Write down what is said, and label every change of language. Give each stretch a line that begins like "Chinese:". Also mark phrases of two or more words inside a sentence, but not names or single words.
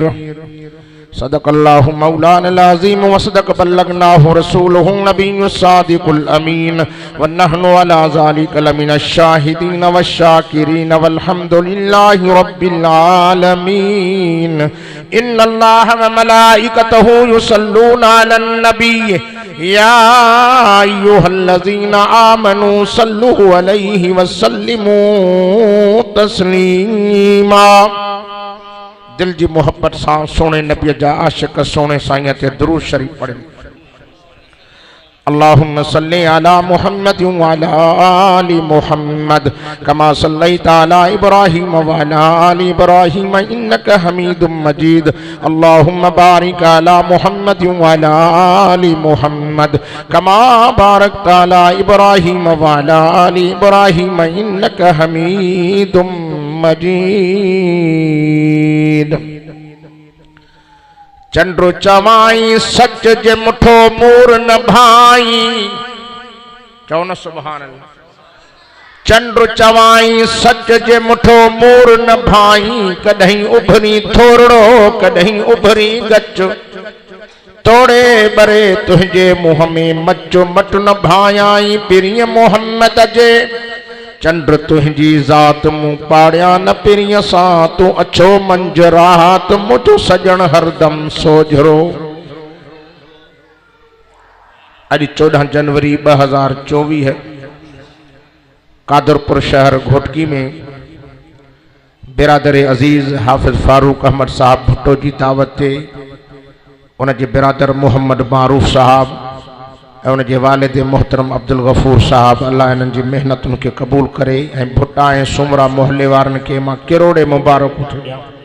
Arabic: صدق الله مولانا العظيم وصدق بلغناه رسوله النبي الصادق الأمين ونحن على ذلك لمن الشاهدين والشاكرين والحمد لله رب العالمين. إن الله وملائكته يصلون على النبي يا أيها الذين آمنوا صلوا عليه وسلموا تسليما.
Sindhi: दिल जी मोहब्बत सां सोने नबी जा आशिक सोने साईं ते दुरूद शरीफ पढ़े।
Arabic: اللهم صل على محمد وعلى آل محمد كما صليت على إبراهيم وعلى آل إبراهيم إنك حميد مجيد. اللهم بارك على محمد وعلى آل محمد كما باركت على إبراهيم وعلى آل إبراهيم إنك حميد مجيد.
Sindhi: चंद्र चवाई सच जे मुठो मूर न भाई। चओ न सुभान अल्लाह। चंद्र चवाई सच जे मुठो मूर न भाई। कॾहिं उभरी थोरड़ो कॾहिं उभरी गच। तोड़े बरे तुझे मुंह में मचो मट न भायाई। पिरिय मोहम्मद जे चंद्र तुझी ज़ात मूं पाड़िया न पिरिय सां। तू अछो मंजरात मुझो सजण हरदम सोझरो। अज 14 जनवरी 2024 है। कादरपुर शहर घोटकी में बिरादर अजीज हाफिज फारूक अहमद साहब भुट्टो जी दावत ते उनके बिरादर मोहम्मद मारूफ साहब ऐं उनके वालिद मोहतरम अब्दुल गफूर साहब अल्लाह इन्हनि जी मेहनतुनि खे क़बूल करे ऐं भुट्टा ऐं सुमरा मोहल्ले वारनि खे मां किरोड़े मुबारक थो ॾियां।